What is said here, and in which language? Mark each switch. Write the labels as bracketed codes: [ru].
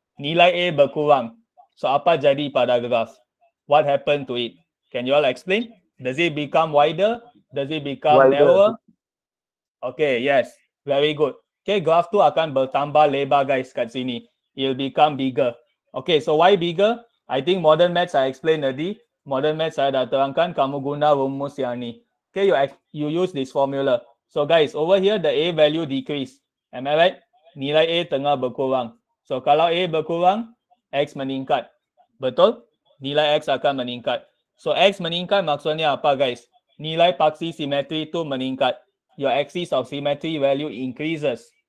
[ms] Nilai A berkurang. So apa jadi pada graph? [en] What happened to it? Can you all explain? Does it become wider? Does it become narrower? [ms] Okay, yes. [en] Very good. [ms] Okay, graph tu akan bertambah lebar guys kat sini. [en] It'll become bigger. Okay, so why bigger? I think modern maths I explained tadi. [ms] Modern maths saya dah terangkan, kamu guna rumus yang ni. [en] Okay, you use this formula. So guys, over here the A value decrease. Am I right? [ms] Nilai A tengah berkurang. So kalau A berkurang, X meningkat. Betul? Nilai X akan meningkat. So X meningkat maksudnya apa guys? Nilai paksi simetri tu meningkat. [en] Your axis of symmetry value increases.